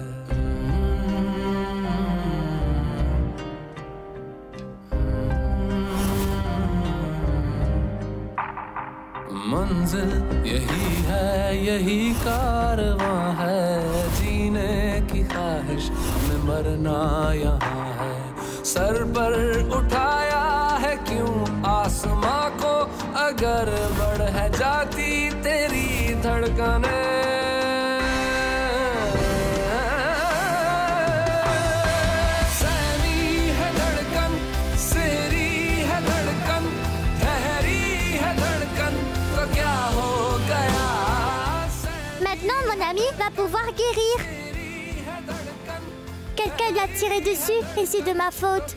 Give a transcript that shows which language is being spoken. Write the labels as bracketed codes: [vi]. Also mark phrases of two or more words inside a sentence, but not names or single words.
[hi] मंजिल यही है यही कारवां है जीने की ख्वाहिश में मरना यहाँ है सर पर उठाया है क्यों आसमां को अगर बढ़ है जाती तेरी धड़कने सहमी है धड़कन सेरी है धड़कन ठहरी है धड़कन तो क्या हो गया [fr] Maintenant, mon ami va pouvoir guérir. Quelqu'un lui a tiré dessus et c'est de ma faute.